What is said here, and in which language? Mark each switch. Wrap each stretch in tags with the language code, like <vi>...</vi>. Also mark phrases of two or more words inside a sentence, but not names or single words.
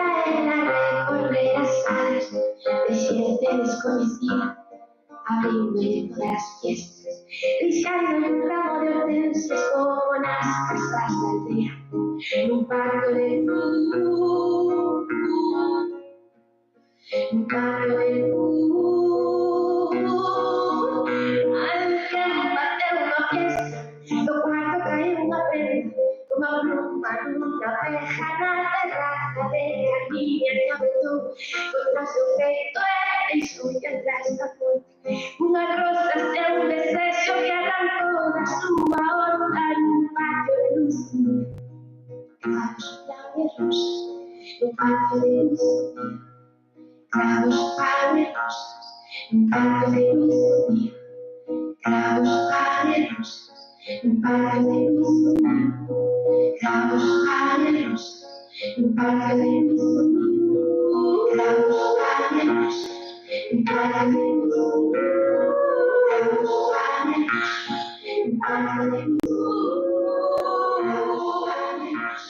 <es>era recorrer las salas de gente desconocida, abriendo todas las fiestas, brillando un ramo de hortensias como las casas de aldea, en un patio de luz, un patio de luz. Al tiempo de una fiesta,</es> <gl>do cuarto cae unha prenda, como pluma nunha abeja na terraza de Carmiña que aventou contra o seu peito e deixoulle atrás da porta unhas rosas e un desexo que arrancou da súa horta nun patio de luz. Clavos, pan e rosas, nun patio de luz. Clavos, pan e rosas, nun patio de luz. Clavos, pan e rosas.</gl> <es>Un patio de luz, clavos, pan y rosas. Un patio de luz, clavos, pan y rosas. Un patio de luz, clavos, pan y rosas. Un patio de luz, clavos, pan y rosas.</es>